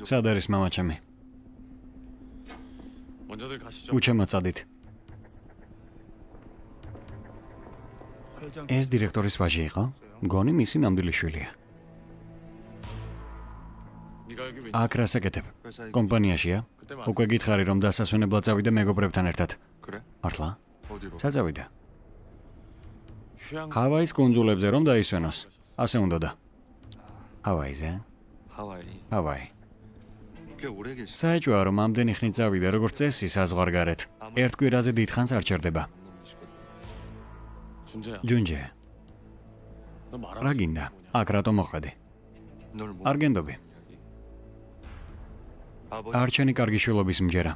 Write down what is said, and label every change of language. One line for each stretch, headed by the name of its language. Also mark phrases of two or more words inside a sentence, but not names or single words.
Georgian: სად არის მამაჩემი?
Korean: 먼저들 가시죠.
Georgian: უჩემო წადით. ეს დირექტორის ვაჟი იყო? მგონი მისი ნამდვილი შვილია.
Korean: 네가 여기 왜?
Georgian: აქ რას აკეთებ?
Korean: 회사에
Georgian: კომპანიაშია?
Korean: 그때만.
Georgian: უკვე გითხარი რომ დასასვენებლად წავიდე მეგობრებთან ერთად.
Korean: 그래?
Georgian: მართლა?
Korean: 어디로?
Georgian: სად წავიდა?
Korean: 휴양.
Georgian: ჰავაის კუნძულებზე რომ დაისვენოს. ასე უნდოდა. ჰავაიზე?
Korean: 하와이.
Georgian: ჰავაი.
Korean: 꽤 오래 계시.
Georgian: საეჭვოა რომ ამდენი ხნით წავიდე როგორც წესი საზღვარგარეთ. ერთ კვირაზე დიდხანს არ ჩერდება.
Korean: 준재야.
Georgian: ჯუნჯე,
Korean: 너 말아.
Georgian: რა გინდა? აქ რატომ მოხვედი?
Korean: 널 못.
Georgian: არ გენდობი.
Korean: 아버지
Georgian: არჩენი კარგი შვილობის მჯერა.